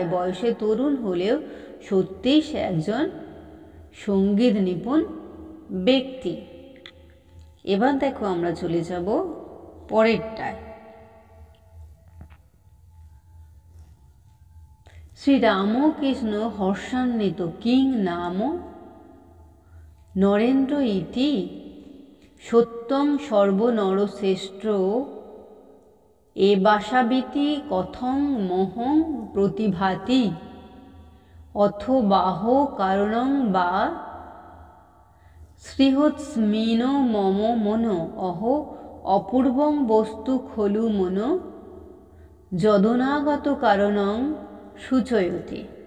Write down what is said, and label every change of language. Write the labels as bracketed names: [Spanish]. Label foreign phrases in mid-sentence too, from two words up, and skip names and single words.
[Bangla] বয়সে তরুণ হলেও সত্যিই সে একজন সঙ্গীত নিপুণ ব্যক্তি। এবার দেখো আমরা চলে যাব পরেরটায়। [Sanskrit] শ্রীরামকৃষ্ণ হর্ষান্বিত, কিং নাম নরেন্দ্র ইতি সত্যং সর্বনরশ্রেষ্ঠ এ বাসাবিতি কথং মহং প্রতিভাতি অথবাহ কারণং বা শ্রীহৎস্মিন মম মন অহ অপূর্বং বস্তু খলু মন যদনাগত কারণং সূচয়তি।